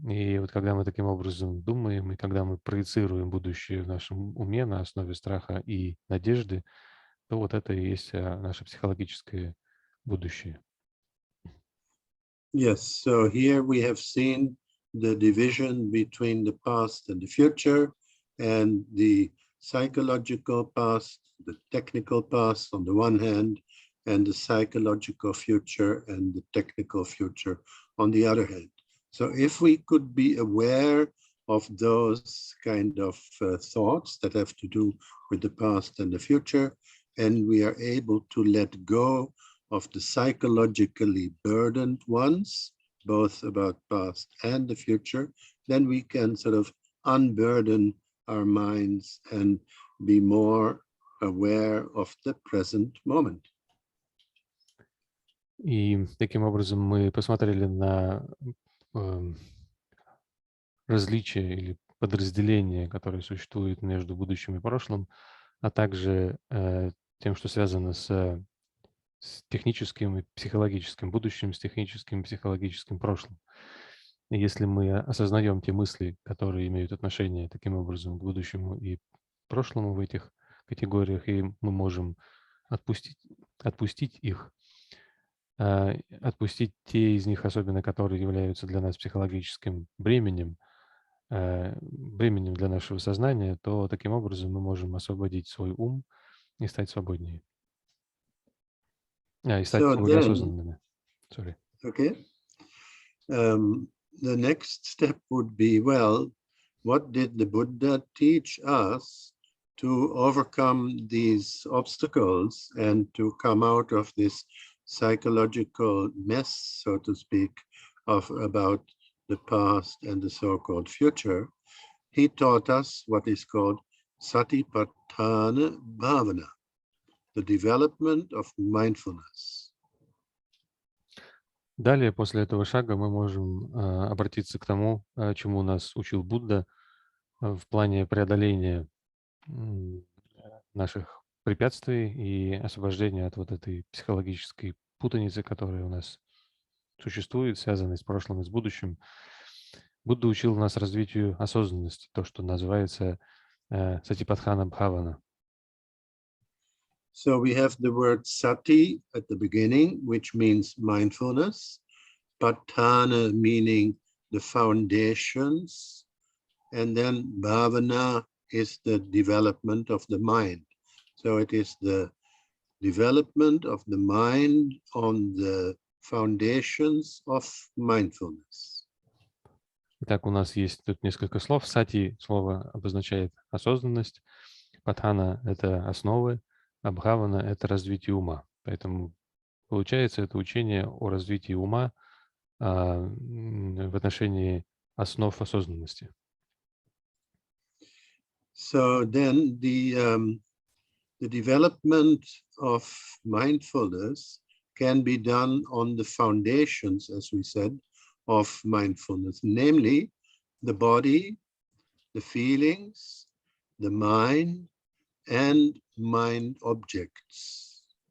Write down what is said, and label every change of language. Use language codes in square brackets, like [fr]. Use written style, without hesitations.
[ru] И вот когда мы таким образом думаем, и когда мы проецируем будущее в нашем уме на основе страха и надежды, то вот это и есть наше психологическое будущее. [en] Yes, so here we have seen the division between the past and the future, and the psychological past, the technical past on the one hand, and the psychological future and the technical future on the other hand. So if we could be aware of those kind of thoughts that have to do with the past and the future, and we are able to let go of the psychologically burdened ones, both about past and the future, then we can sort of unburden our minds and be more aware of the present moment. [ru] И таким образом мы посмотрели на различия или подразделения, которые существуют между будущим и прошлым, а также тем, что связано с техническим и психологическим будущим, с техническим и психологическим прошлым. И если мы осознаем те мысли, которые имеют отношение таким образом к будущему и прошлому в этих категориях, и мы можем отпустить их, отпустить те из них, особенно которые являются для нас психологическим бременем для нашего сознания, то таким образом мы можем освободить свой ум и стать свободнее. И стать более осознанными. [en] Sorry. Okay. The next step would be, well, what did the Buddha teach us to overcome these obstacles and to come out of this psychological mess, so to speak, about the past and the so-called future? He taught us what is called Satipatthana Bhavana, the development of mindfulness. [ru] Далее, после этого шага, мы можем обратиться к тому, чему нас учил Будда в плане преодоления наших препятствий и освобождения от вот этой психологической путаницы, которая у нас существует, связанной с прошлым и с будущим. Будда учил нас развитию осознанности, то, что называется Сатипатхана Бхавана. [en] So we have the word sati at the beginning, which means mindfulness, patthana meaning the foundations, and then bhavana is the development of the mind. So it is the development of the mind on the foundations of mindfulness. [ru] Итак, у нас есть тут несколько слов. Сати слово обозначает осознанность, патхана — это основы, а бхавана — это развитие ума. Поэтому получается это учение о развитии ума в отношении основ осознанности. [en] So then the development of mindfulness can be done on the foundations, as we said, of mindfulness, namely the body, the feelings, the mind, and mind objects.